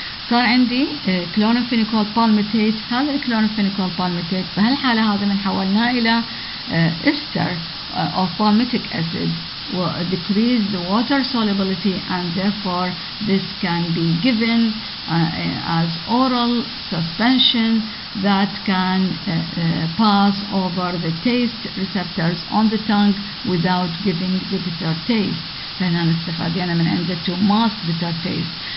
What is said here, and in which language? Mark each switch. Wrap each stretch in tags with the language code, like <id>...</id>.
<ar>صار عندي كلورامفينيكول palmitate. هذا الكلورامفينيكول palmitate بهالحالة هذا من حولناه إلى</ar> <en>ester of palmitic acid will decrease the water solubility, and therefore this can be given as oral suspension that can pass over the taste receptors on the tongue without giving the bitter taste.</en> <ar>فهنا نستفاد يعني من عند</ar> <en>to mask bitter taste.</en>